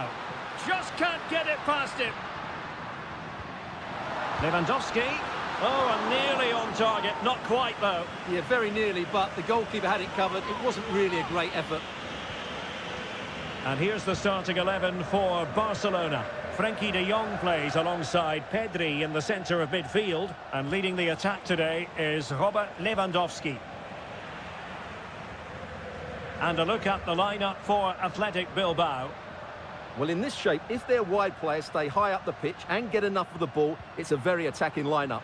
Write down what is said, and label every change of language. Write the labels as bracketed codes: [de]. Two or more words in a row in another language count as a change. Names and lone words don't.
[en] Just can't get it past him. Lewandowski. Oh, and nearly on target. Not quite, though. Yeah, very nearly, but the goalkeeper had it covered. It wasn't really a great effort. And here's the starting 11 for Barcelona. Frenkie de Jong plays alongside Pedri in the centre of midfield. And leading the attack today is Robert Lewandowski. And a look at the lineup for Athletic Bilbao. Well, in this shape, if their wide players stay high up the pitch and get enough of the ball, it's a very attacking lineup.